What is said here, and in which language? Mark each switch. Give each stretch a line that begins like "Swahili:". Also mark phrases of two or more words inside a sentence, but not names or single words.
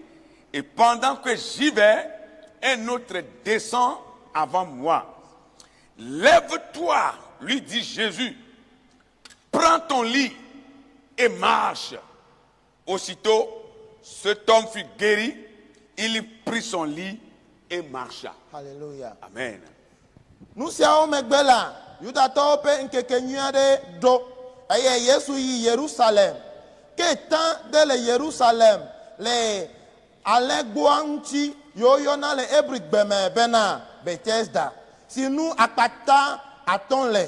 French: Et pendant que j'y vais, un autre descend avant moi. Lève-toi, lui dit Jésus, prends ton lit et marche. » Aussitôt, cet homme fut guéri, il prit son lit et marcha. Alléluia. Amen.
Ewe: Nu siawo megbe la, Yudatɔwo ƒe ŋkekenyui aɖe ɖo eye Yesu yi Yerusalem. Ke tã ɖe le Yerusalem le alẽgboa ŋuti yiwo yɔna le Hebrigbe me bena Bethesda, si nu akpata atɔ̃ le.